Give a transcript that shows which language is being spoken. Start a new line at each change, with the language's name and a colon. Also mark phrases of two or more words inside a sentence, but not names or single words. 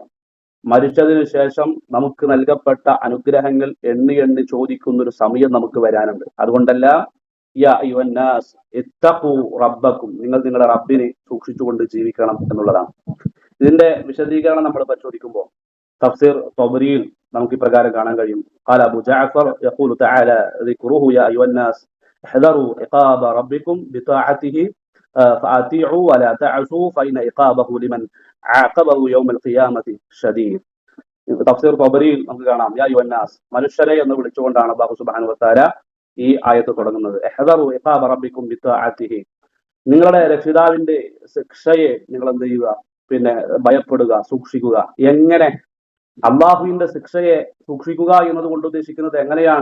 Malayalam: മരിച്ചതിനു ശേഷം നമുക്ക് നൽകപ്പെട്ട അനുഗ്രഹങ്ങൾ എണ്ണി എണ്ണി ചോദിക്കുന്ന ഒരു സമയം നമുക്ക് വരാനുണ്ട്. അതുകൊണ്ടല്ല
Arabic: يا أيها الناس اتقوا ربكم,
Malayalam: നിങ്ങൾ നിങ്ങളുടെ റബ്ബിനെ സൂക്ഷിച്ചുകൊണ്ട് ജീവിക്കണം എന്നുള്ളതാണ്. ഇതിന്റെ വിശദീകരണം നമ്മൾ പരിശോധിക്കുമ്പോൾ തഫ്സീർ തൊബരിയിൽ നമുക്ക് ഇപ്രകാരം കാണാൻ കഴിയും.
Arabic: قال أبو جعفر يقول تعالى ذكره يا أيها الناس احذروا عقاب ربكم بطاعته فأطيعوا ولا تعصوا فإن عقابه لمن عاقبه يوم القيامة شديد.
Malayalam: തഫ്സീർ ത്വബരിയിൽ നമുക്ക് കാണാം
Arabic: يا أيها الناس,
Malayalam: മനുഷ്യരെ എന്ന് വിളിച്ചുകൊണ്ടാണ് അല്ലാഹു
Arabic: سبحانه وتعالى
Malayalam: ഈ ആയത്ത് തുടങ്ങുന്നത്.
Arabic: احذروا عقاب ربكم بطاعته,
Malayalam: നിങ്ങളുടെ രക്ഷിതാവിന്റെ ശിക്ഷയെ നിങ്ങൾ എന്ത് ചെയ്യുക, പിന്നെ ഭയപ്പെടുക, സൂക്ഷിക്കുക. എങ്ങനെ? അള്ളാഹുവിന്റെ ശിക്ഷയെ സൂക്ഷിക്കുക എന്നത് കൊണ്ട് ഉദ്ദേശിക്കുന്നത് എങ്ങനെയാണ്?